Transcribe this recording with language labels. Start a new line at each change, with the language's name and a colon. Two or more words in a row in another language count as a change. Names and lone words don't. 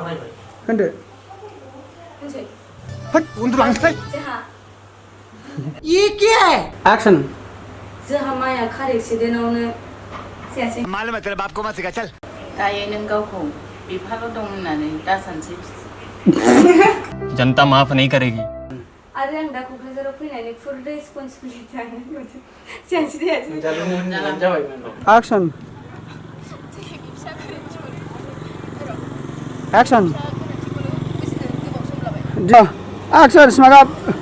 Bodo: उन्दुलांसै एक्सन जोंहा माइया कार एक्सिडेन्टआवनो जायासै
Hindi: मालूम है तेरे बाप को मत सिखा चल
Bodo: दायो नों गावखौ बिफाल' दं होननानै दासानसै
Hindi: जनता माफ नहीं करेगी।
Bodo: आरो आं दा क'क्राझाराव फैनानै
English: full responsibility
Bodo: जायासै
English: action action action smart आप